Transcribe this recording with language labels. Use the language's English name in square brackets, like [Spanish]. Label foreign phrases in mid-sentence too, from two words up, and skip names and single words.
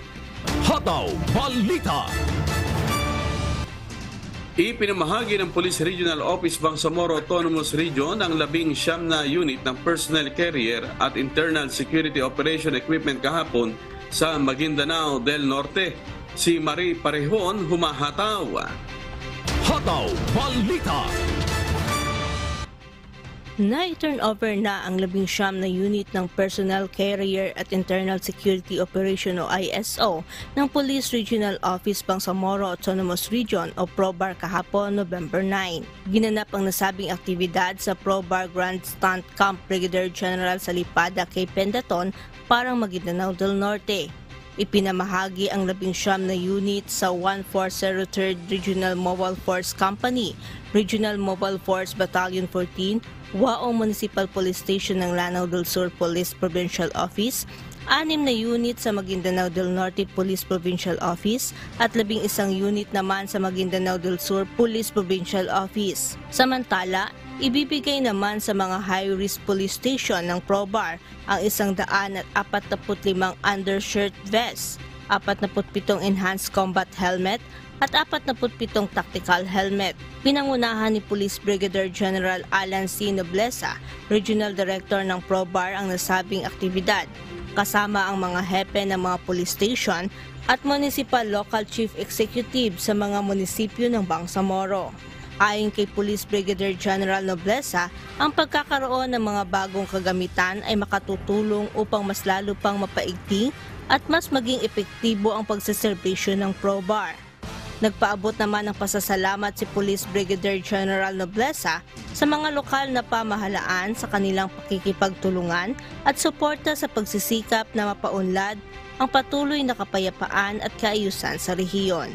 [Filipino] Hataw Balita. Ipinamahagi ng Police Regional Office Bangsamoro Autonomous Region ang 19 na unit ng [English] personnel carrier [Filipino] at [English] internal security operation equipment [Filipino] kahapon sa Maguindanao del Norte. Si Marie Parehon humahataw. Hataw Balita. Na-turnover na ang 19 na unit ng [English] Personnel Carrier [Filipino] at [English] Internal Security Operation [Filipino] o ISO ng Police Regional Office Bangsamoro Autonomous Region o PROBAR kahapon November 9. Ginanap ang nasabing aktibidad sa PROBAR Grand Stunt Camp Brigadier General Salipada K. Pendaton, Parang Maguindanao del Norte. Ipinamahagi ang 19 na unit sa 1403rd Regional Mobile Force Company, Regional Mobile Force Battalion 14, Waong Municipal Police Station ng Lanao del Sur Police Provincial Office, 6 na unit sa Maguindanao del Norte Police Provincial Office at 11 unit naman sa Maguindanao del Sur Police Provincial Office. Samantala, ibibigay naman sa mga [English] high-risk police station [Filipino] ng PROBAR ang 145 [English] undershirt vest, [Filipino] 47 [English] enhanced combat helmet [Filipino] at 47 [English] tactical helmet. [Filipino] Pinangunahan ni Police Brigadier General Alan C. Nobleza, [English] Regional Director [Filipino] ng PROBAR, ang nasabing aktibidad, kasama ang mga hepe ng mga police station at [English] Municipal Local Chief Executive [Filipino] sa mga munisipyo ng Bangsamoro. Ayon kay Police Brigadier General Nobleza, ang pagkakaroon ng mga bagong kagamitan ay makatutulong upang mas lalo pang mapaigting at mas maging epektibo ang pagseserbisyo ng PROBAR. Nagpaabot naman ng pasasalamat si Police Brigadier General Nobleza sa mga lokal na pamahalaan sa kanilang pakikipagtulungan at suporta sa pagsisikap na mapaunlad ang patuloy na kapayapaan at kaayusan sa rehiyon.